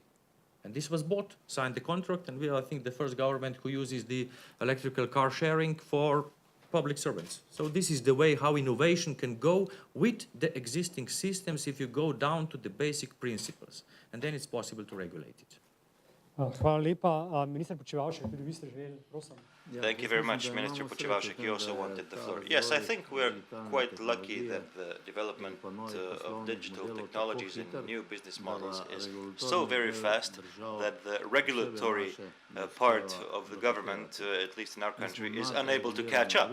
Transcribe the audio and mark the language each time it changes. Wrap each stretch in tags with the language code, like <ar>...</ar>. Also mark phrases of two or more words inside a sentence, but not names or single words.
<en>And this was bought, signed the contract, and we are, I think, the first government who uses the electrical car sharing for public servants. So this is the way how innovation can go with the existing systems if you go down to the basic principles. And then it's possible to regulate it.</en> <sl>Hvala lepa. Minister Počivalšek, tudi vi ste želeli, prosim.</sl> <en>Thank you very much, Minister Počivalšek. You also wanted the floor. Yes, I think we're quite lucky that the development of digital technologies and new business models is so very fast that the regulatory part of the government, at least in our country, is unable to catch up.</en>